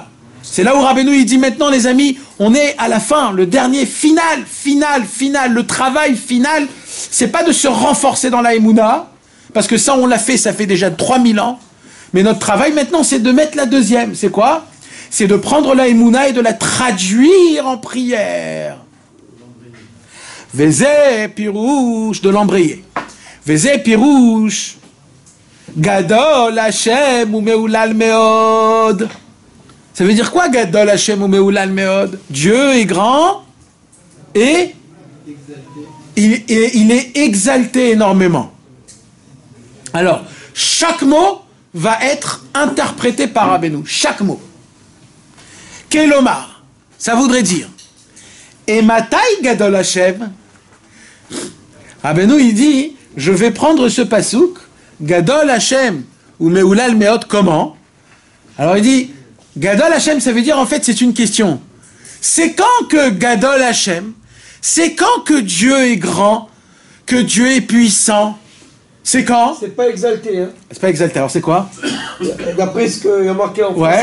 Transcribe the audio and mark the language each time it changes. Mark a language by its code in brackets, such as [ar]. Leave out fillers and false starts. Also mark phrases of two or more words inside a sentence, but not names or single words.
[fr] C'est là où Rabbeinu il dit maintenant les amis, on est à la fin, le dernier final, le travail final, c'est pas de se renforcer dans la Emouna, parce que ça on l'a fait, ça fait déjà 3000 ans. Mais notre travail maintenant, c'est de mettre la deuxième. C'est quoi? C'est de prendre la Emouna et de la traduire en prière. [he] וזה פירוש, [fr] de l'embrayer. [he] וזה פירוש גדול השם ומהולל מאד. [fr] Ça veut dire quoi, [he] גדול השם ומהולל מאד? [fr] Dieu est grand et il est exalté énormément. Alors, chaque mot va être interprété par Rabbeinu. Chaque mot. Kelomar, ça voudrait dire [he] אימתי גדול השם. [fr] Rabbeinu il dit, je vais prendre ce pasouk, [he] גדול השם ומהולל מאד, [fr] comment? Alors il dit, [he] גדול השם, [fr] ça veut dire en fait c'est une question. C'est quand que [he] גדול השם, [fr] c'est quand que Dieu est grand, que Dieu est puissant? C'est quand? C'est pas exalté, hein. C'est pas exalté, alors c'est quoi? D'après ce qu'il y a marqué en français.